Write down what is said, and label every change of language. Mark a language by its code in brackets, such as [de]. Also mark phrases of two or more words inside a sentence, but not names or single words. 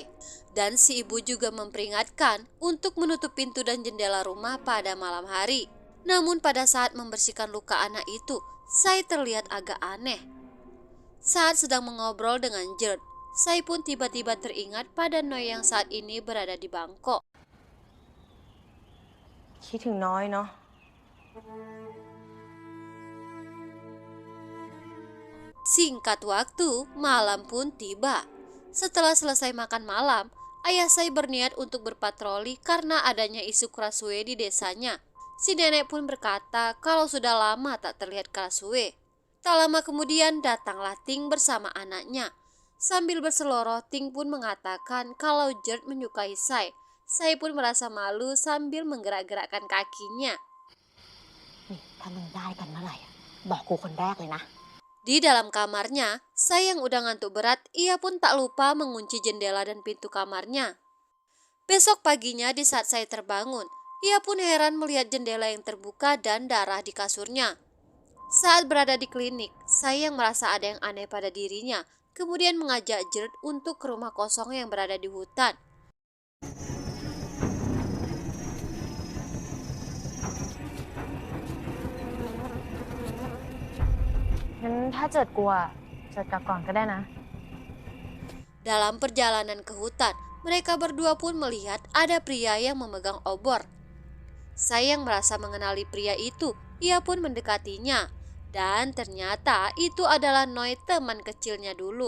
[id] Dan si ibu juga memperingatkan untuk menutup pintu dan jendela rumah pada malam hari. Namun pada saat membersihkan luka anak itu, Sai terlihat agak aneh. Saat sedang mengobrol dengan Jert, Sai pun tiba-tiba teringat pada Noi yang saat ini berada di Bangkok. [th] คิดถึงน้อยเนาะ [id] Singkat waktu, malam pun tiba. Setelah selesai makan malam, ayah Sai berniat untuk berpatroli karena adanya isu Kraswe di desanya. Si nenek pun berkata kalau sudah lama tak terlihat Kraswe. Tak lama kemudian datanglah Ting bersama anaknya. Sambil berseloroh, Ting pun mengatakan kalau Jert menyukai Sai. Sai pun merasa malu sambil menggerak-gerakkan kakinya. [th] นี่ถ้ามึงได้กันเมื่อไหร่อะบอกกูคนแรกเลยนะ [id] Di dalam kamarnya, Sai yang udah ngantuk berat, ia pun tak lupa mengunci jendela dan pintu kamarnya. Besok paginya di saat Sai terbangun, ia pun heran melihat jendela yang terbuka dan darah di kasurnya. Saat berada di klinik, Sai yang merasa ada yang aneh pada dirinya, kemudian mengajak Jert untuk ke rumah kosong yang berada di hutan. [th] งั้นถ้าเจิดกลัวเจิดกลับก่อนก็ได้นะ [id] Dalam perjalanan ke hutan, mereka berdua pun melihat ada pria yang memegang obor. Sai yang merasa mengenali pria itu, ia pun mendekatinya. Dan ternyata itu adalah Noi, teman kecilnya dulu.